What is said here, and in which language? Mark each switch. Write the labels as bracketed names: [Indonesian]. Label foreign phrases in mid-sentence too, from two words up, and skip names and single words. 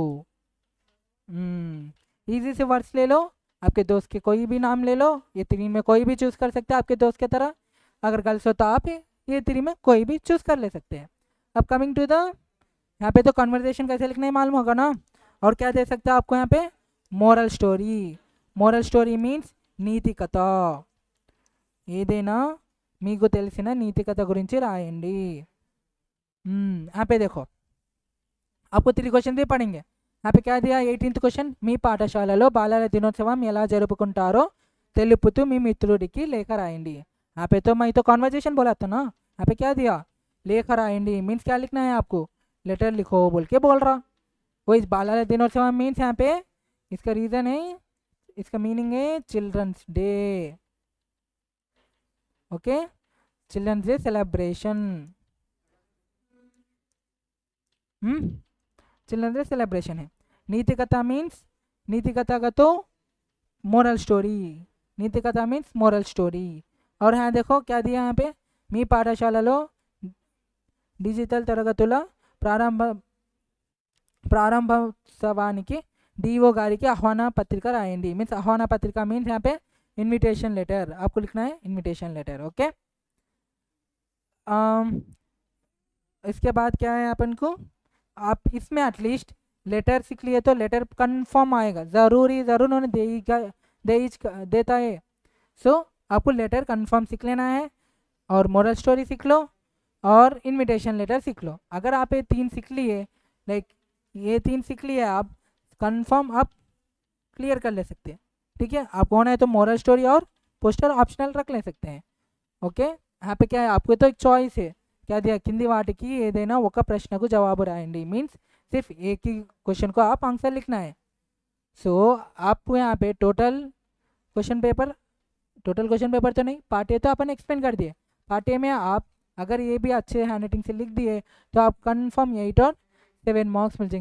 [Hindi] इजी से वर्ड्स ले लो, आपके दोस्त के कोई भी नाम ले लो, ये तीन में कोई भी चूज़ कर सकते हैं आपके दोस्त की तरह। अगर गर्ल्स हो तो आप ये तीन में कोई भी चूज़ कर ले सकते हैं। अब [English] coming to the, [Hindi] यहाँ पे तो कन्वर्सेशन कैसे लिखना है मालूम होगा ना। और क्या दे सकते हैं आपको यहाँ पे, [English] moral story. moral story means [Telugu] నీతి కథ, ఏదైనా మీకు తెలిసిన నీతి కథ గురించి రాయండి। [Hindi] यहाँ पे देखो आपको 3 क्वेश्चन भी पढ़ेंगे। यहाँ पे क्या दिया, 18th क्वेश्चन, [Telugu] మీ పాఠశాలలో బాలల దినోత్సవం ఎలా జరుపుకుంటారో తెలుపుతూ మీ మిత్రుడికి లేఖ రాయండి। [Hindi] यहाँ पे तो मैं तो कॉन्वर्जेशन बोला था ना, यहाँ पे क्या दिया, [Telugu] లేఖ రాయండి [Hindi] मीन्स क्या लिखना है आपको, लेटर लिखो बोल के बोल रहा। वो इस [Telugu] బాల దినోత్సవ [Hindi] मीन्स यहाँ पे इसका रीज़न है, इसका मीनिंग है [English] children's day. okay, children's day celebration, children's day celebration है। [Hindi] नीति कथा मीन्स, नीति कथा का तो [English] moral story, [Hindi] नीति कथा मीन्स [English] moral story. [Hindi] और यहाँ देखो क्या दिया यहाँ पे, [Telugu] మీ పాఠశాలలో డిజిటల్ తరగతుల ప్రారంభోత్సవానికి डीओ गाड़ी की ఆహ్వాన పత్రిక రాయండి [Hindi] मीन्स आह्वान पत्रिका मीन्स यहाँ पे [English] invitation letter, [Hindi] आपको लिखना है [English] invitation letter. [Hindi] ओके, इसके बाद क्या है अपन को, आप इसमें एटलीस्ट लेटर सीख लिए तो [English] letter confirm [Hindi] आएगा, ज़रूरी ज़रूर उन्होंने देता है। सो आपको [English] letter confirm [Hindi] सीख लेना है, और [English] moral story [Hindi] सीख लो और [English] invitation letter [Hindi] सीख लो। अगर आप ये 3 सीख लिए, लाइक ये 3 सीख लिए आप, कंफर्म आप क्लियर कर ले सकते हैं। ठीक है, आपको होना है तो [English] moral story [Hindi] और [English] poster optional [Hindi] रख ले सकते हैं। ओके, यहाँ पे क्या है, आपको तो एक चॉइस है, क्या दिया, [Telugu] కింది వాటికి ఏదైనా ఒక ప్రశ్నకు జవాబు రాయండి [Hindi] मीन्स सिर्फ एक ही क्वेश्चन को आप आंसर लिखना है। सो आपको यहाँ पे [English] total question paper [Hindi] तो नहीं, [English] part A [Hindi] तो अपन एक्सप्लेन कर दिए, [English] part A [Hindi] में आप अगर ये भी अच्छे [English] hand writing [Hindi] से लिख दिए तो आप कंफर्म 8 और 7 मार्क्स मिल जाएंगे।